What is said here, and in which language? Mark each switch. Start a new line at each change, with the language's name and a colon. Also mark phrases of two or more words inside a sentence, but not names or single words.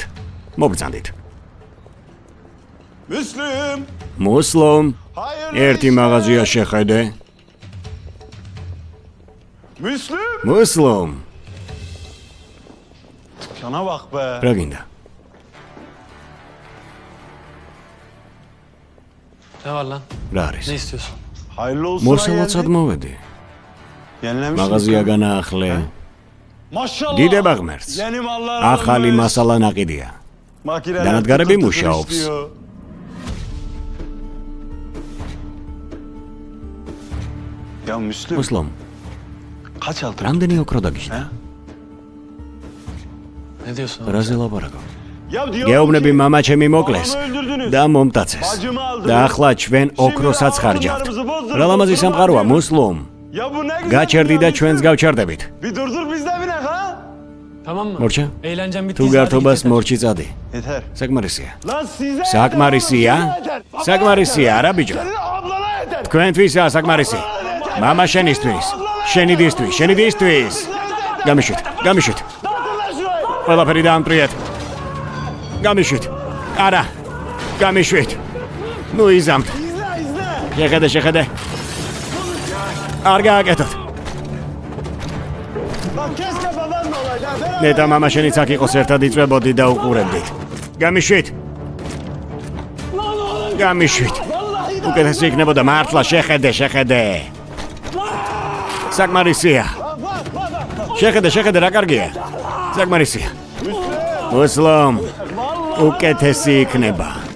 Georgian: მოგბრძანდით. მუსლიმ, ერთი მაღაზია შეხედე. მუსლიმ,
Turkish: Cana bak be.
Georgian: რა გინდა?
Turkish: Ne var lan?
Georgian: რა არის?
Turkish: Ne istiyorsun? Hayırlı olsun.
Georgian: მოსალოცად მოვედი.
Turkish: Yenilemiş
Georgian: მაღაზია განაახლე.
Turkish: Maşallah.
Georgian: დიდება ღმერთს.
Turkish: Yeni mallar.
Georgian: ახალი მასალა ნაყიდია.
Turkish: Makineler
Georgian: Danatgarები
Turkish: tıkır tıkır
Georgian: მუშაობს.
Turkish: işliyor. Ya Müslüm
Georgian: მუსლიმ,
Turkish: kaç aldın?
Georgian: რამდენი ოქრო დაგიშდა?
Turkish: Ne diyorsun?
Georgian: რაზე ლაპარაკო?
Turkish: Ya diyor
Georgian: გეუბნები
Turkish: ki,
Georgian: მამა ჩემი მოკლეს
Turkish: babamı öldürdünüz.
Georgian: და მომტაცეს.
Turkish: Bacımı aldınız.
Georgian: და ახლა ჩვენ ოქროსაც ხარჯავთ.
Turkish: altınlarımızı bozdurdunuz,
Georgian: რა ლამაზი
Turkish: oturun
Georgian: სამყაროა,
Turkish: bakayım.
Georgian: მუსლიმ.
Turkish: Ya bu ne güzel.
Georgian: გაჩერდი
Turkish: ya
Georgian: და Müslüm. ჩვენს გავჩერდებით.
Turkish: Bir durdur biz de binek ha. Tamam mı?
Georgian: მორჩა?
Turkish: Eğlencem bitti.
Georgian: თუ გართობას მორჩი წადი.
Turkish: Yeter.
Georgian: საკმარისია.
Turkish: Lan size
Georgian: საკმარისია?
Turkish: yeter.
Georgian: საკმარისია, არა ბიჭო.
Turkish: Senin ablana yeter.
Georgian: თქვენთვისაა საკმარისი. მამა შენისთვის. შენი დისთვის, შენი დისთვის. გამიშვით, გამიშვით.
Turkish: Dağıtırlar şurayı.
Georgian: ყველაფერი დაამტრიეთ. გამიშვით. არა. გამიშვით. ნუ იზამთ.
Turkish: İzle izle.
Georgian: შეხედე, შეხედე. არ გააკეთოთ.
Turkish: Lan keşke baban da olaydı.
Georgian: მე და მამა შენიც აქ იყოს ერთად იწვებოდი და უყურებდით. გამიშვით. გამიშვით. უკეთესი იქნებოდა მართლა შეხედე, შეხედე. საკმარისია. შეხედე, შეხედე რა კარგია. საკმარისია. მუსლიმ. უკეთესი იქნება.